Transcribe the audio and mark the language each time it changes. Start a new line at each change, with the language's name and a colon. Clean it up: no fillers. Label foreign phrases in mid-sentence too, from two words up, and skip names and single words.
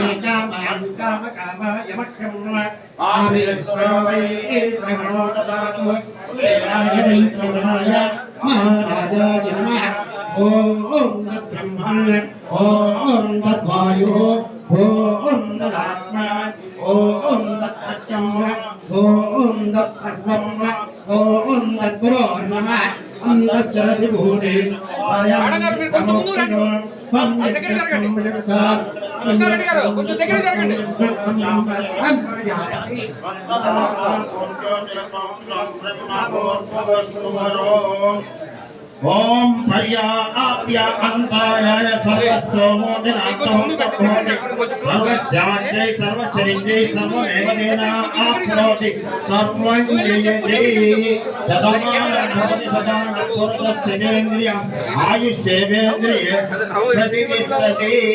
Sanskrit: कामाय मह्यं आवेश्वरो वै श्रवणो ददातु वेदाय वै श्रवणाय महाराजाय नमः ॐ तद्ब्रह्मा ॐ तद्वायुः ॐ तदात्मा ॐ तत्सत्यं ॐ तत्सर्वं ॐ तद्गुरोर्नमः अंधचरभूते
Telugu: కృష్ణారెడ్డి గారు కొంచెం దగ్గర జరగండి.
Sanskrit: ओम पर्याप्य अंताय सर्वस्याद्यै सर्वचरित्रै सर्वमेव तेना आप्नोति सर्वं जयते सदानभवति सदा पुरुषस्येन्द्रिय आयुष्येवेन्द्रिय प्रतिष्ठति